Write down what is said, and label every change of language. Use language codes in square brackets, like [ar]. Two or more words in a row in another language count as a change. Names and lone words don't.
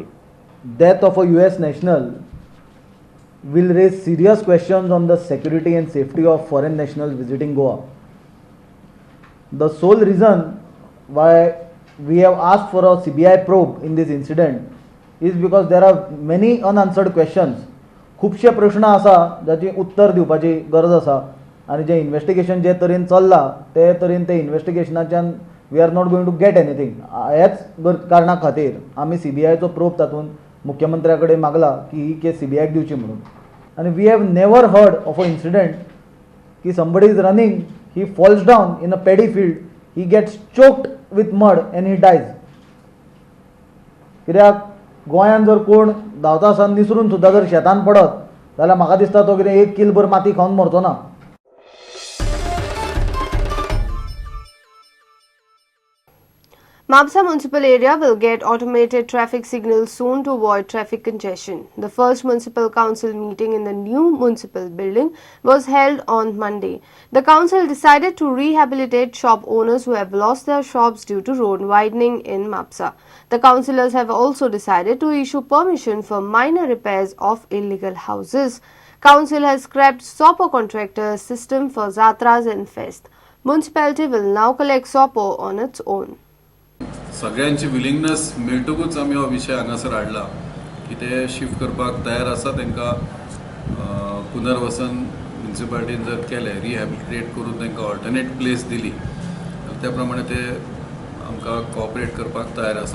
[en] Death of a US national will raise serious questions on the security and safety of foreign nationals visiting Goa. The sole reason why we have asked for a CBI probe in this incident is because there are many unanswered questions. [kok] खूपशे प्रश्न आसा जाची उत्तर दिवपाची गरज आसा आनी जे इन्वेस्टिगेशन जे तरेन चल्ला ते तरेन ते इन्वेस्टिगेशनाच्यान [en] we are not going to get anything. [kok] हेच कारणा खातीर आमी सीबीआयचो प्रोब तातूंत मुख्यमंत्र्या कडेन मागला की ही केस सीबीआयक दिवची म्हणून. [en] आनी we have never heard of a incident की somebody is running, he falls down in a paddy field, he gets choked with mud and he dies. [kok] कित्याक गोंयांत जर कोण धांवता आसतना निसरून सुद्दां जर शेतान पडत जाल्यार म्हाका दिसता तो कितें एक किल भर माती खावन मरचो ना. [en] Mapsa municipal area will get automated traffic signals soon to avoid traffic congestion. The first municipal council meeting in the new municipal building was held on Monday. The council decided to rehabilitate shop owners who have lost their shops due to road widening in Mapsa. The councillors have also decided to issue permission for minor repairs of illegal houses. Council has scrapped SOPO contractor system for Zatras and Fest. Municipality will now collect SOPO on its own. [kok] सगळ्यांची विलिंगनेस मेळटकूच आमी हो विशय हांगासर हाडला की ते शिफ्ट करपाक तयार आसा. तांकां पुनर्वसन म्युनिसिपालिटीन जर केले, रिहॅबिलिटेट करून तांकां [en] alternate place [kok] दिली त्या प्रमाणे ते आमकां कॉपरेट करपाक तयार आसा.